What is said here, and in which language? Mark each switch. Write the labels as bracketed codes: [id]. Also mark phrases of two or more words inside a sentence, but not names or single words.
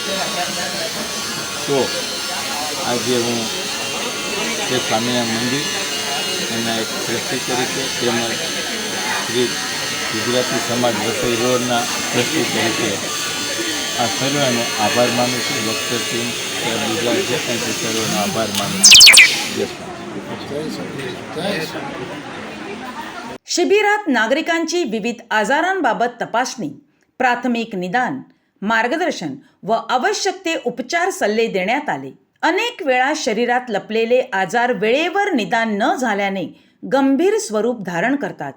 [gu] તો આજે હું તે સ્વામિનારાયણ મંદિર એના એક ટ્રસ્ટી તરીકે તેમજ શ્રી ગુજરાતી સમાજ વસઈ રોડના ટ્રસ્ટી તરીકે આ સર્વેનો આભાર માનું છું। [en] doctor team [gu] બીજા જે કંઈ છે સર્વેનો આભાર માનું છું। [mr] शिबिरात नागरिकांची विविध आजारांबाबत तपासणी, प्राथमिक निदान, मार्गदर्शन व आवश्यक ते उपचार सल्ले देण्यात आले। अनेक वेळा शरीरात लपलेले आजार वेळेवर निदान न झाल्याने गंभीर स्वरूप धारण करतात।